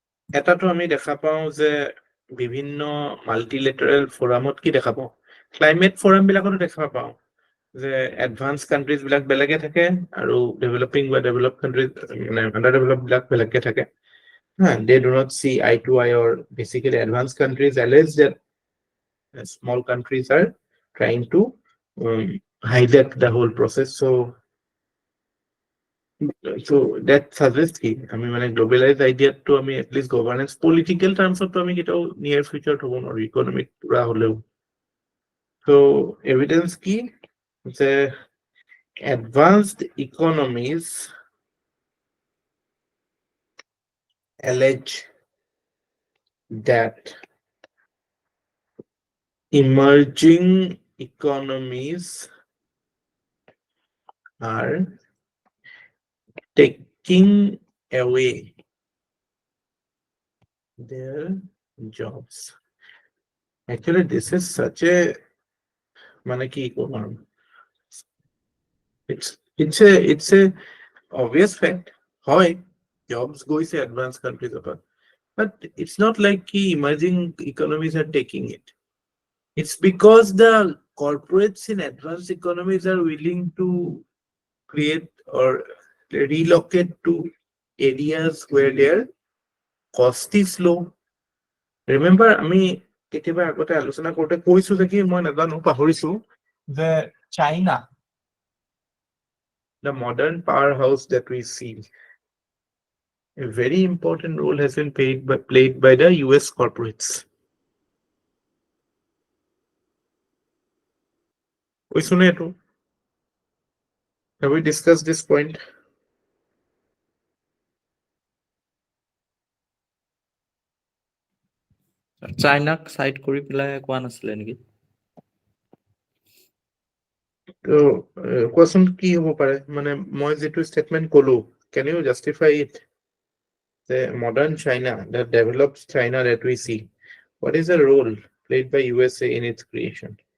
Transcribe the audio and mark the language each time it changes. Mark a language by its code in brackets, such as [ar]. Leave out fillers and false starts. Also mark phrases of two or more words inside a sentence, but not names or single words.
[as] এটাতো আমি দেখা পাওঁ যে বিভিন্ন [en] multilateral forumত [as] কি দেখা পাওঁ, [en] climate forum [as] বিলাকতো দেখা পাওঁ যে [en] advance countries [as] বিলাক বেলেগে থাকে আৰু [en] developing বা develop countries [as] মানে [en] under develop [as] বিলাক বেলেগকে থাকে। [en] They do not see eye to eye, or basically advanced countries allege that small countries are trying to hijack the whole process. So that suggests [as] কি আমি মানে [en] globalize ideaটো [as] আমি [en] at least governance political termsতো [as] আমি কেতিয়াও [en] near futureত [as] হ'ব নোৱাৰো, ইকনমিক পুৰা হলেও। [en] So [as] এভিডেন্স কি যে [en] advanced economies allege that emerging economies are taking away their jobs. Actually, this is such a [as] মানে কি কম আৰু [en] it's a obvious fact. হয়, jobs গৈছে advanced countries of, but it's not like key emerging economies are taking it. It's because the corporates in advanced economies are willing to create or relocate to areas where their cost is low. Remember, [as] আমি কেতিয়াবা আগতে আলোচনা কৰোঁতে কৈছো যে কি মই নাজানো পাহৰিছো যে চাইনা, [en] the modern powerhouse that we see, a very important role has been played by the US corporates. Have we discussed this point? [as] চাইনাক সাইড কৰি পেলাই কোৱা নাছিলে নেকি? তো কোৱাচোন কি হ'ব পাৰে, মানে মই যেটো স্টেটমেন্ট কলো, [en] can you justify it? The modern China, the developed China that we see, what is the role played by USA in its creation?